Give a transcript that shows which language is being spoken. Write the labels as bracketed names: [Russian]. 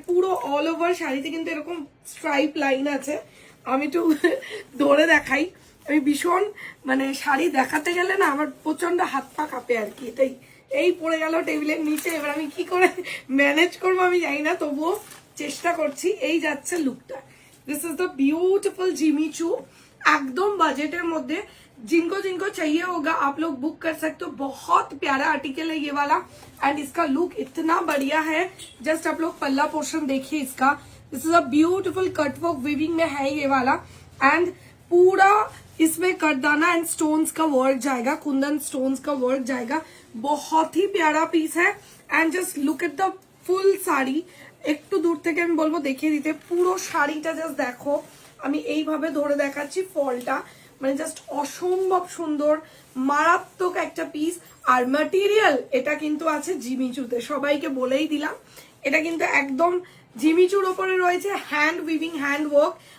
[Bangla] পুরো all over শাড়িতে কিন্তু এরকম স্ট্রাইপ লাইন আছে। আমি একটু ধরে দেখাই। আমি ভীষণ মানে শাড়ি দেখাতে গেলে না আমার প্রচন্ড হাত পা কাঁপে আর কি। এটাই, এই পড়ে গেল টেবিলের নিচে। এবার আমি কি করে ম্যানেজ করবো আমি জানি না, তবুও চেষ্টা করছি। এই যাচ্ছে লুকটা। [English] this is the beautiful Jimmy Choo, [Bangla] एकदम बजटेर मध्य। [Hindi] जिनको जिनको चाहिए होगा आप लोग बुक कर सकते हो। बहुत प्यारा आर्टिकल है ये वाला, एंड इसका लुक इतना बढ़िया है। जस्ट आप लोग पल्ला पोर्शन देखिए इसका। [English] this is a beautiful cutwork weaving [Hindi] में है ये वाला, एंड पूरा इसमें कटदाना एंड स्टोन्स का वर्क जाएगा, कुंदन स्टोन्स का वर्क जाएगा। बहुत ही प्यारा पीस है। [English] And just look at the full sari. [Bangla] একটু দূর থেকে আমি বলবো দেখিয়ে দিতে। পুরো শাড়িটা জাস্ট দেখো, আমি এইভাবে ধরে দেখাচ্ছি ফলটা, মানে জাস্ট অসম্ভব সুন্দর, মারাত্মক একটা পিস। আর ম্যাটেরিয়াল এটা কিন্তু আছে জিমিচুতে, সবাইকে বলেই দিলাম। এটা কিন্তু একদম জিমিচুর ওপরে রয়েছে, হ্যান্ড উইভিং, হ্যান্ড ওয়ার্ক।